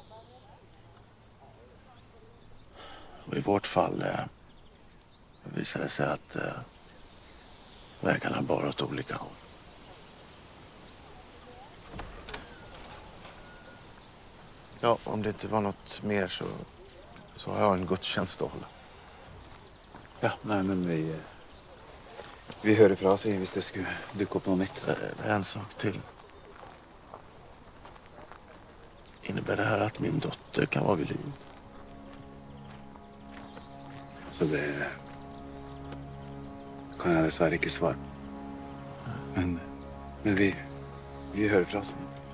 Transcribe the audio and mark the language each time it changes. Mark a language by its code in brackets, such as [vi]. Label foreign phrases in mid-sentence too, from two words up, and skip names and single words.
[sv] Och i vårt fall visade det sig att vägarna bar åt olika håll. Ja, om det inte var något mer så har jag en gudstjänst att hålla. Ja, nej, [no] men vi hører fra oss hvis det skulle dukke opp noe nytt. [sv] En sak till. Innebär det här att min dotter kan vara vid liv? [no] Så det kan jeg dessverre ikke svare. [sv] Men vi hör ifrån oss.